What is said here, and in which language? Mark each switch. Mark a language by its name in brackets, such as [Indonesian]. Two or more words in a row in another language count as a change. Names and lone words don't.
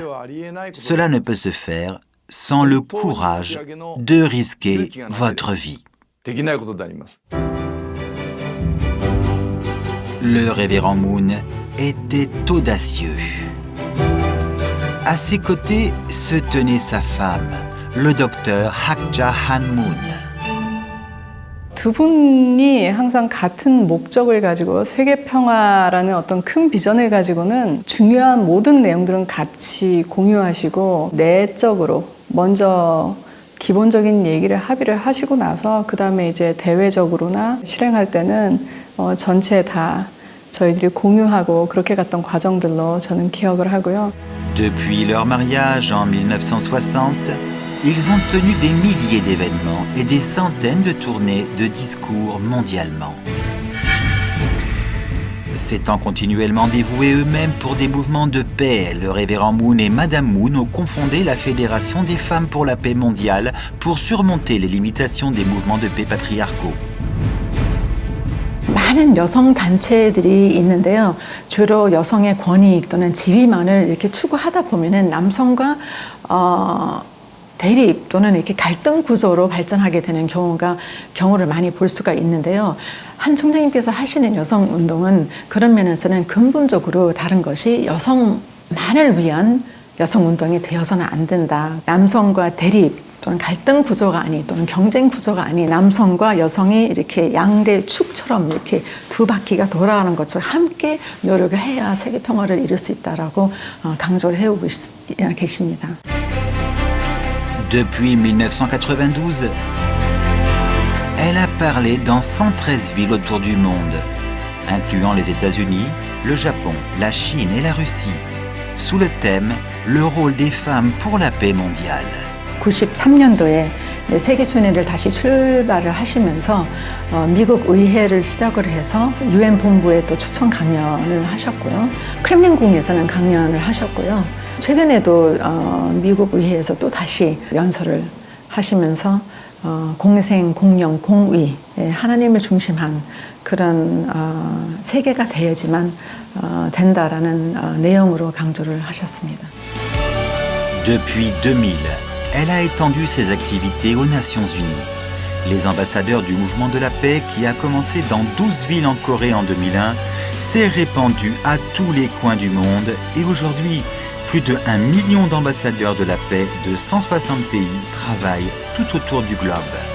[French] Cela ne peut se faire sans le courage de risquer votre vie. Le révérend Moon était audacieux. À ses côtés se tenait sa femme, le docteur Hak Ja-han Moon. [Korean] 두 분이 항상 같은 목적을 가지고 세계 평화라는 어떤 큰 비전을 가지고는 중요한 모든 내용들은 같이 공유하시고 내적으로 먼저 기본적인 얘기를 합의를 하시고 나서 그다음에 이제 대외적으로나 실행할 때는 전체 다 저희들이 공유하고 그렇게 갔던 과정들로 저는 기억을 하고요. [French] Depuis leur mariage en 1960, ils ont tenu des milliers d'événements et des centaines de tournées de discours mondialement. S'étant continuellement dévoués eux-mêmes pour des mouvements de paix, le révérend Moon et Madame Moon ont confondé la Fédération des femmes pour la paix mondiale pour surmonter les limitations des mouvements de paix patriarcaux. [Korean] 많은 여성 단체들이 있는데요. 주로 여성의 권익 또는 지위만을 이렇게 추구하다 보면은 남성과 대립 또는 이렇게 갈등 구조로 발전하게 되는 경우를 많이 볼 수가 있는데요. 한 총장님께서 하시는 여성 운동은 그런 면에서는 근본적으로 다른 것이 여성만을 위한 여성 운동이 되어서는 안 된다. 남성과 대립 또는 갈등 구조가 아닌 또는 경쟁 구조가 아닌 남성과 여성이 이렇게 양대 축처럼 이렇게 두 바퀴가 돌아가는 것처럼 함께 노력을 해야 세계 평화를 이룰 수 있다라고 강조를 해오고 계십니다. [French] Depuis 1992, elle a parlé dans 113 villes autour du monde, incluant les États-Unis, le Japon, la Chine et la Russie, sous le thème « Le rôle des femmes pour la paix mondiale ». [Korean] 93년도에 세계소년을 다시 출발을 하시면서 미국 의회를 시작을 해서 UN 본부에 또 초청 강연을 하셨고요. 크렘린궁에서는 강연을 하셨고요. 최근에도 미국 의회에서 또 다시 연설을 하시면서 공생, 공영, 공의, 하나님을 중심한 그런 세계가 되어야지만 된다라는 내용으로 강조를 하셨습니다. [French] Depuis 2000, elle a étendu ses activités aux Nations Unies. Les ambassadeurs du mouvement de la paix, qui a commencé dans 12 villes en Corée en 2001, s'est répandu à tous les coins du monde et aujourd'hui, plus de 1 million d'ambassadeurs de la paix de 160 pays travaillent tout autour du globe.